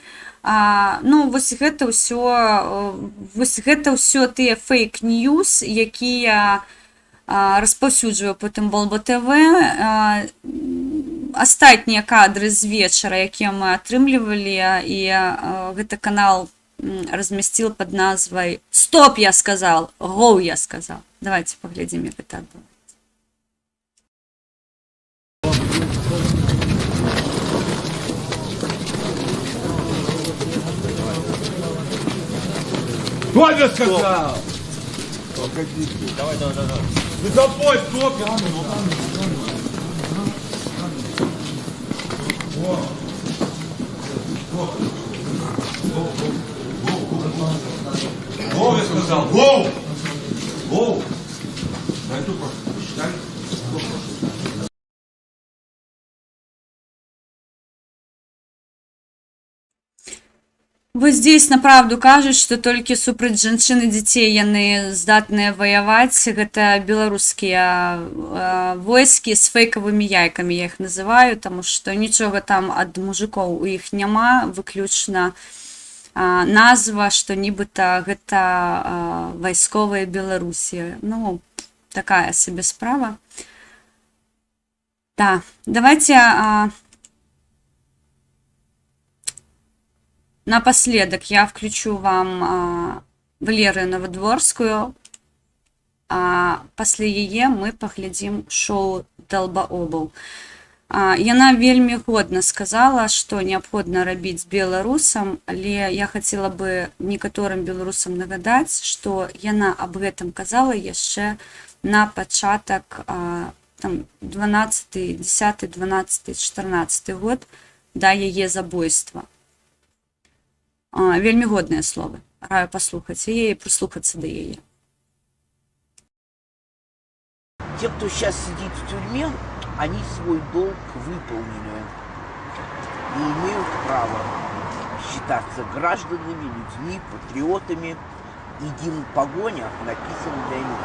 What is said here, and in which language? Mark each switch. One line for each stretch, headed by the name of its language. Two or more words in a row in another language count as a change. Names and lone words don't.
Belarusian: Ну, вось гэта ўсё тыя фейк-ньюс, якія распаўсюджвае потым Болба ТВ. Астатнія кадры з вечара, якія мы атрымлівалі, і гэты канал размясціл под назвай
Russian: «Стоп, я сказал! Гоу, я сказал!» Давайте поглядим,
Belarusian: як гэта было.
Russian: Что я сказал? Давай. Ты запой, стоп! Гоу, я сказал, гоу! Гоу! Дай тут посчитай.
Belarusian: Вось здесь направду кажуць, што толькі супраць жанчын і дзяцей яны здатныя ваяваць. Гэта беларускія войскі з фейкавымі яйкамі, я іх называю, таму што нічога там ад мужикоў у іх няма, выключна назва, што нібыта гэта вайсковыя Беларусі. Ну, такая сабе справа. Да,
Russian: давайте напоследок я включу вам Валерию Новодворскую,
Belarusian: а пасля яе мы паглядзім шоу «Долбаобаў». Яна вельмі годна сказала, што неабходна рабіць беларусам, але я хацела бы некаторым беларусам нагадаць, што яна аб гэтым казала яшчэ на пачатак 12, 10, 12, 14 год да яе забойства. Вельмі годныя словы. Раю паслухаць яе і прыслухацца да яе.
Russian: Те, кто сейчас сидит в тюрьме, они свой долг выполнили и имеют право считаться гражданами, людьми, патриотами, и гимн «Погоня» написан для них.